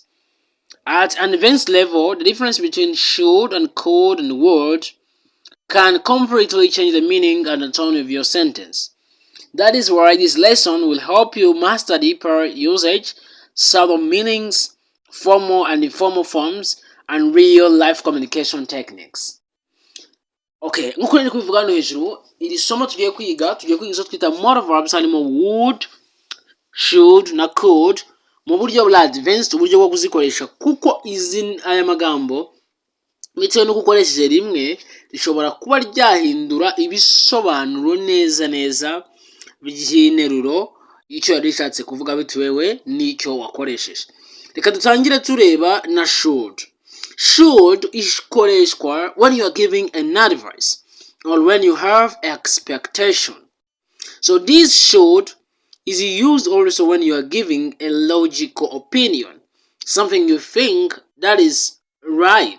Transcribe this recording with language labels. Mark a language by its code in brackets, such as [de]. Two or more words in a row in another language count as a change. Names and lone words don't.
[en] At an advanced level, the difference between should and could and would can completely change the meaning and the tone of your sentence. That is why this lesson will help you master deeper usage, subtle meanings, formal and informal forms, and real life communication techniques. [rw] Okay, nk'uko nari kubivuga hano hejuru, iri somo tugiye kwiga izo twita [en] modal verbs [rw] harimo [en] would, should [rw] na could mu buryo bwa advanced, uburyo bwo kuzikoresha kuko aya magambo bitewe n'uko ukoresheje rimwe rishobora kuba ryahindura ibisobanuro neza by'interuro icyo yari rishatse kuvuga bitewe n'icyo wakoresheje. Reka dutangire tureba na should. [en] Should ikoreshwa when you are giving an advice or when you have expectation. So this should is used also when you are giving a logical opinion, something you think that is right.